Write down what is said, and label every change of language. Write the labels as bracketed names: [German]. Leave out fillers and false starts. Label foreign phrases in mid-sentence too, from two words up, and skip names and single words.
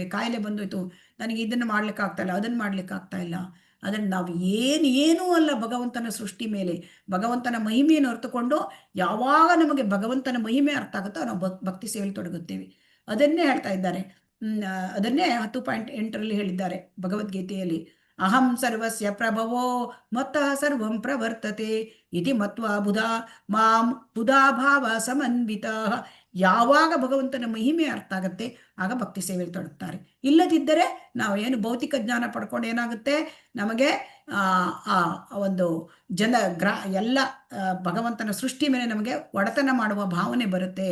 [Kannada] ಕಾಯಿಲೆ ಬಂದೋಯ್ತು, ನನಗೆ ಇದನ್ನು ಮಾಡ್ಲಿಕ್ಕೆ ಆಗ್ತಾ ಇಲ್ಲ, ಅದನ್ನು ಮಾಡ್ಲಿಕ್ಕೆ ಆಗ್ತಾ ಇಲ್ಲ. ಅದನ್ನು ನಾವು ಏನೂ ಅಲ್ಲ ಭಗವಂತನ ಸೃಷ್ಟಿ ಮೇಲೆ. ಭಗವಂತನ ಮಹಿಮೆಯನ್ನು ಅರ್ಥಕೊಂಡು ಯಾವಾಗ ನಮಗೆ ಭಗವಂತನ ಮಹಿಮೆ ಅರ್ಥ ಆಗುತ್ತೋ ನಾವು ಭಕ್ತಿ ಸೇವೆಯಲ್ಲಿ ತೊಡಗುತ್ತೇವೆ. ಅದನ್ನೇ ಹೇಳ್ತಾ ಇದ್ದಾರೆ. ಅದನ್ನೇ 10.8 ಹೇಳಿದ್ದಾರೆ ಭಗವದ್ಗೀತೆಯಲ್ಲಿ. [Sanskrit] ಅಹಂ ಸರ್ವಸ್ಯ ಪ್ರಭವೋ ಮತ್ತಃ ಸರ್ವಂ ಪ್ರವರ್ತತೆ ಇತಿ ಮತ್ವಾ ಬುಧಾ ಭಾವ ಸಮನ್ವಿತ. [Kannada] ಯಾವಾಗ ಭಗವಂತನ ಮಹಿಮೆ ಅರ್ಥ ಆಗುತ್ತೆ ಆಗ ಭಕ್ತಿ ಸೇವೆಯಲ್ಲಿ ತೊಡಗ್ತಾರೆ. ಇಲ್ಲದಿದ್ದರೆ ನಾವು ಏನು ಭೌತಿಕ ಜ್ಞಾನ ಪಡ್ಕೊಂಡು ಏನಾಗುತ್ತೆ, ನಮಗೆ ಒಂದು ಎಲ್ಲ ಭಗವಂತನ ಸೃಷ್ಟಿ ಮೇಲೆ ನಮಗೆ ಒಡೆತನ ಮಾಡುವ ಭಾವನೆ ಬರುತ್ತೆ.